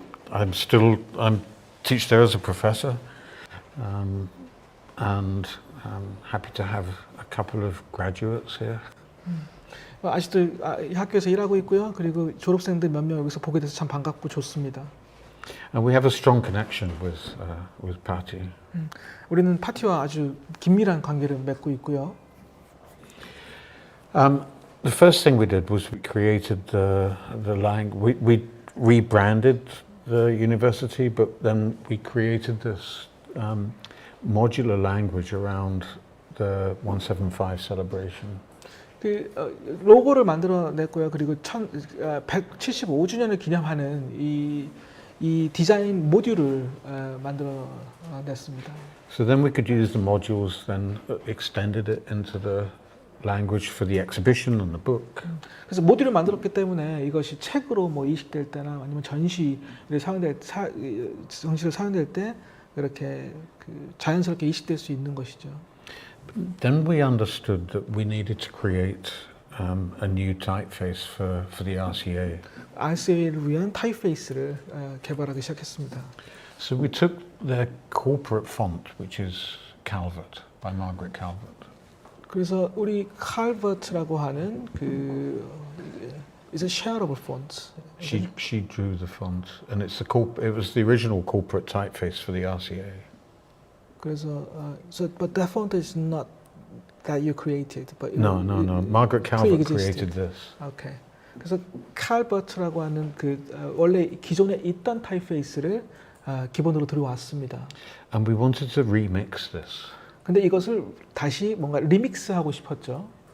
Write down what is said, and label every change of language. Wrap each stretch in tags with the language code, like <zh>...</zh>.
<en>I'm teach there as a professor, and I'm happy to have a couple of graduates here.</en> <ko>아직도 이 학교에서 일하고 있고요. 그리고 졸업생들 몇 명 여기서 보게 돼서 참 반갑고 좋습니다.</ko> <en>And we have a strong connection with PaTI.</en> <ko>우리는 파티와 아주 긴밀한 관계를 맺고 있고요.</ko> <en>The first thing we did was we created the language. We rebranded the university, but then we created this modular language around the 175 celebration.</en> <ko>그 로고를 만들어냈고요. 그리고 175주년을 기념하는 이 디자인 모듈을 만들어냈습니다.</ko> <en>So then we could use the modules, then extended it into the language for the exhibition and the book.</en> <ko>그래서 모듈을 만들었기 때문에 이것이 책으로 뭐 이식될 때나 아니면 전시를 사용될 때 이렇게 그 자연스럽게 이식될 수 있는 것이죠.</ko> <en>Then we understood that we needed to create a new typeface for the RCA.</en> <ko>RCA를 위한 타입페이스를 개발하기 시작했습니다.</ko> <en>So we took their corporate font, which is Calvert by Margaret Calvert.</en> <ko>그래서 우리 칼버트라고 하는 그</ko> <en>is a shareable font. She drew the font, and it was the original corporate typeface for the RCA.</en> <ko>그래서</ko> <en>but that font is not that you created, but No. Margaret Calvert created this. Okay.</en> <ko>그래서 칼버트라고 하는 그 원래 기존에 있던 타입페이스를 기본으로 들어왔습니다.</ko> <en>And we wanted to remix this.</en> <ko>근데 이것을 다시 뭔가 리믹스하고 싶었죠.</ko>